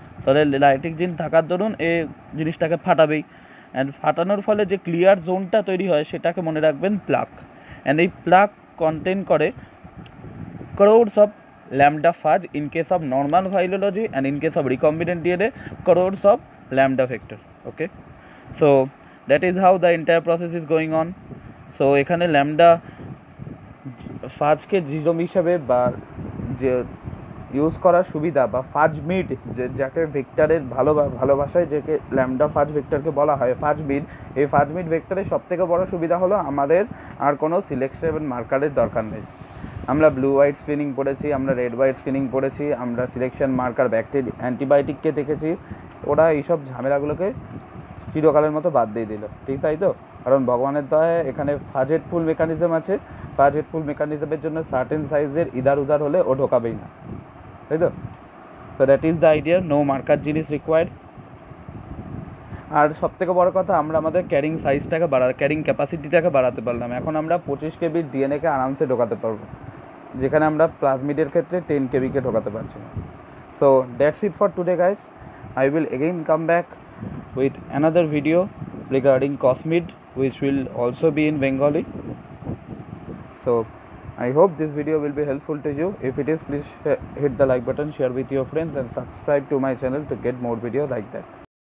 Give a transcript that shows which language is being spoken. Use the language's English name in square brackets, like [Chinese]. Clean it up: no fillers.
[Bangla] তাহলে লাইটিক জিন থাকার দরুন এই জিনিসটাকে ফাটাবেই, অ্যান্ড ফাটানোর ফলে যে ক্লিয়ার জোনটা তৈরি হয় সেটাকে মনে রাখবেন প্লাক, অ্যান্ড এই প্লাক কন্টেন করে [English] crores of lambda phage in case of normal phylology, and in case of recombinant DNA crores of lambda vector. Okay, so that is how the entire process is going on. [Bangla] So এখানে lambda ফাজকে genome হিসাবে বা যে use করার সুবিধা বা ফাজ mid, যাকে ভেক্টরের ভালোবাসায় যাকে ল্যামডা ফাজ ভেক্টরকে বলা হয় ফাজ মিড, এই ফাজ মিড ভেক্টরের সবথেকে বড় সুবিধা হলো আমাদের আর কোনো সিলেকশন মার্কারের দরকার নেই। আমরা ব্লু হোয়াইট স্ক্রিনিং পড়েছি, আমরা রেড হোয়াইট স্ক্রিনিং পড়েছি, আমরা সিলেকশন মার্কার ব্যাকটেরিয়া অ্যান্টিবায়োটিককে দেখেছি, ওরা এইসব ঝামেলাগুলোকে চিরকালের মতো বাদ দিয়ে দিল, ঠিক তাই তো? কারণ ভগবানের দয়ায় এখানে ফাজ হেডফুল মেকানিজম আছে, ফাজ হেডফুল মেকানিজমের জন্য সার্টেন সাইজের ইদার উদার হলে ও ঢোকাবেই না, তাই তো? [English] So that is the idea, no marker জিনিস required. [Bangla] আর সবথেকে বড় কথা, আমরা আমাদের ক্যারিং ক্যাপাসিটিটাকে বাড়াতে পারলাম। এখন আমরা 25 কেবির ডিএনএকে আরামসে ঢোকাতে পারবো, যেখানে আমরা প্লাজমিডের ক্ষেত্রে 10 কেবিকে ঢোকাতে পারছি না। [English] So that's it for today guys, I will again come back with another video regarding cosmid, which will also be in Bengali. So I hope this video will be helpful to you. If it is, please hit the like button, share with your friends, and subscribe to my channel to get more videos like that.